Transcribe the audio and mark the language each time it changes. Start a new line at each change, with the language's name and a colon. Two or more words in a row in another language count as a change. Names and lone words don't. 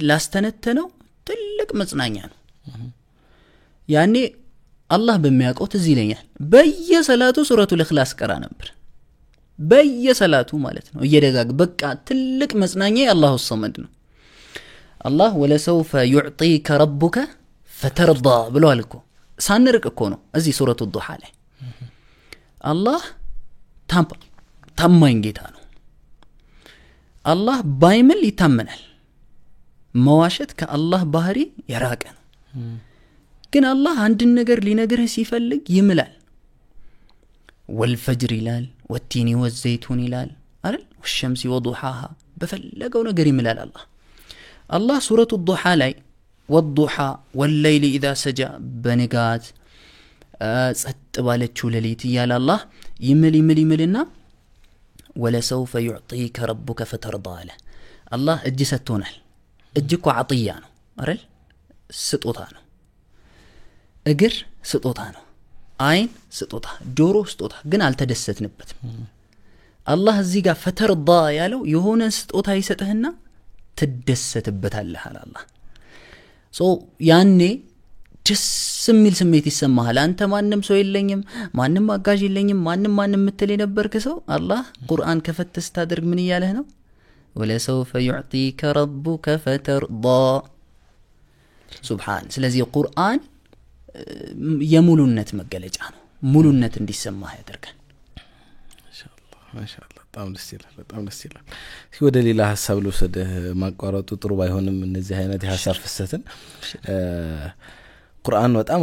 Amharic: ላስተነተነው ትልቅ መጽናኛ ነው ያኔ አላህ በሚያውቀው ትዝ ይለኛል በየሰላቱ ሱረቱ الإخلاص ቀራ ነበር በየሰላቱ ማለት ነው እየደጋግ በቃ ትልቅ መጽናኛ አላሁ الصمد ነው አላህ ወለሰውፈ
Arabic: يعطيك ربك فترضى
Amharic: ብሏል እኮ ሳንርቅ እኮ ነው እዚህ ሱረቱ الضحى ላይ አላህ ታማኝ ጌታ ነው አላህ ባይምል ይታመናል መዋሸት ከአላህ ባህሪ የራቀ ነው ግን አላህ አንድ ነገር ሊነግርህ ሲፈልግ ይምላል والفجر ይላል
Arabic: والتين والزيتون
Amharic: ይላል አይደል
Arabic: والشمس وضحاها
Amharic: በፈለገው ነገር ይምላል አላህ ሱረቱ الضحى ላይ
Arabic: والضحى والليل اذا سجى
Amharic: በንጋት ጸጥ ባለችው ሌሊት ይያል አላህ ይምልና
Arabic: ولسوف يعطيك ربك فترضى
Amharic: له الله እጅ ሰጥቶናል እጅ እኮ عطيه ነው አይደል ስጦታ ነው እግር ስጦታ ነው አይን ስጦታ ጆሮ ስጦታ ግን አልተደሰትንበትም አላህ እዚህ ጋር ፈተርዳ ያለው የሆነ ስጦታ ይሰጥህና ትደሰትበታለህ አላህ ያኔ ደስ የሚል ስሜት ይሰማሃል አንተ ማንንም ሰው የለኝም ማንንም አጋዥ የለኝም ማንንም ምትል የነበርክ ሰው አላህ ቁርአን ከፈተስ ታድርግ ምን ይያለህ ነው ወለሰውፈ
Arabic: يعطيك ربك فترضى
Amharic: ሱብሃን ስለዚህ ቁርአን የሙሉነት መገለጫ ነው ሙሉነት እንዲሰማህ ያደርጋል ማሻአላህ በጣም ደስ ይላል ወደ ሌላ ሐሳብ ልወሰደ ማቋረጡ ጥሩ ባይሆንም እነዚህ አይነት የሐሳብ ፍሰትን ቁርአን በጣም